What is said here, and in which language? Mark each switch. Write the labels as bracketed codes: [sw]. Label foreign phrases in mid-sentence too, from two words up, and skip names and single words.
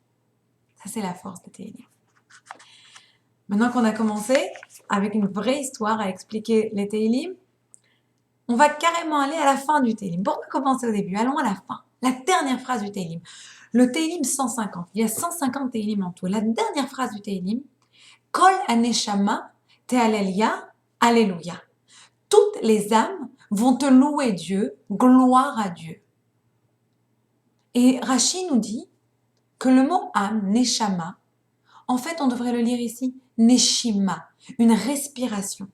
[fr] Ça, c'est la force des Télim. Maintenant qu'on a commencé avec une vraie histoire à expliquer les Tehillim, on va carrément aller à la fin du Tehillim. Pourquoi commencer au début? Allons à la fin. La dernière phrase du Tehillim. Le Tehillim 150. Il y a 150 Tehillim en tout. La dernière phrase du Tehillim. [he] כל הנשמה תהלל יה, [fr] alléluia. Toutes les âmes vont te louer Dieu, gloire à Dieu. Et Rashi nous dit que le mot âme, neshama, en fait, on devrait le lire ici, neshima, une respiration.